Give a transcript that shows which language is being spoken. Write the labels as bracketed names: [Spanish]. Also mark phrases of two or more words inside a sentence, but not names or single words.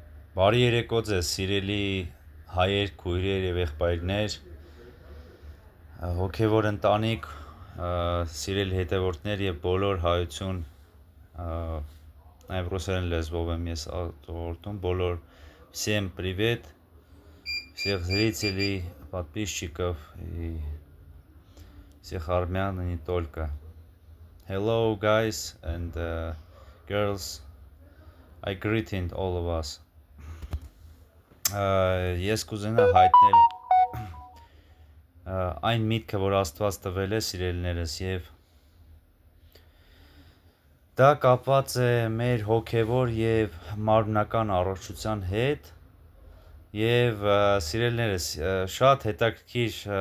[Armenian] Բարի երեկո ձեզ, սիրելի հայեր, քույրեր եւ եղբայրներ, հոգեվոր ընտանիք, սիրելի հետևորդներ եւ բոլոր հայություն, նաեւ ռուսերեն լեզվով եմ ես արտահայտում, բոլոր [Russian] всем привет, всех зрителей, подписчиков и всех армян и не только. [English] Hello guys and girls, I greeting all of us. [Armenian] Ես կուզենա հայտնել այն միտքը, որ Աստված տվել է սիրելիներս եւ դա կապված է մեր հոգեվոր եւ մարմնական առողջության հետ եւ սիրելիներս շատ հետաքրքիր